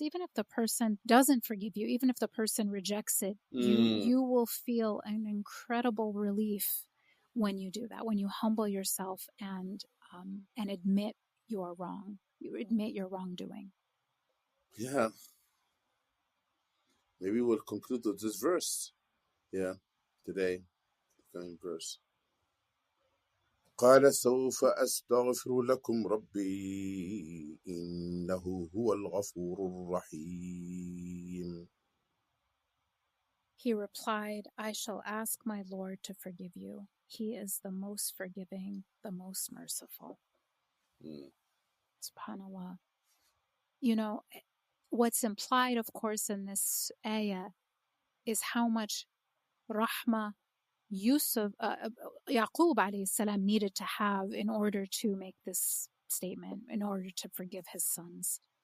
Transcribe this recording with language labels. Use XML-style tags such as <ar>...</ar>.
<en>Even if the person doesn't forgive you, even if the person rejects it, you will feel an incredible relief when you do that, when you humble yourself and admit your wrong, you admit your wrongdoing. Yeah. Maybe we'll conclude with this verse. Yeah, today, the coming verse.</en> <ar>قال سوف أستغفر لكم ربي إنه هو الغفور الرحيم.</ar> <en>He replied, I shall ask my Lord to forgive you. He is the most forgiving, the most merciful. SubhanAllah. What's implied, of course, in this ayah is how much rahmah Yusuf, Yaqub alayhi salam needed to have in order to make this statement, in order to forgive his sons.</en>